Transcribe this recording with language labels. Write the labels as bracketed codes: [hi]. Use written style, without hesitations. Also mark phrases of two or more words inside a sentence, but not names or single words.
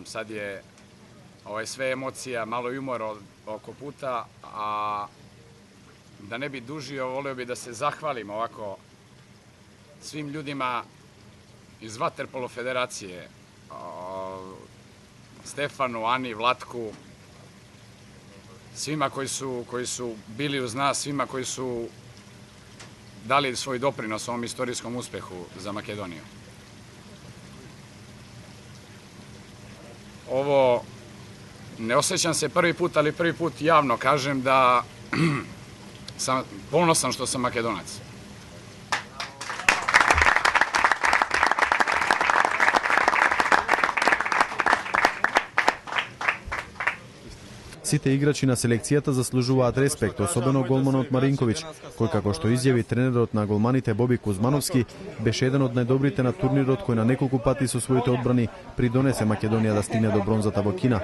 [sr] Сад е све емоција, мало јумор око пута, а да не би дужио, волео би да се захвалим овако свим људима из Ватерполо федерације, Стефану, Ани, Владку, свима кои су били уз нас, свима кои су дали свој допринос овом историјском успеху за Македонiju. Ovo ne osjećam se prvi put, ali prvi put javno kažem da sam ponosan što sam Makedonac. [mk] Сите играчи на селекцијата заслужуваат респект, особено голманот Маринковиќ, кој како што изјави тренерот на голманите Боби Кузмановски, беше еден од најдобрите на турнирот кој на неколку пати со своите одбрани придонесе Македонија да стигне до бронзата во Кина.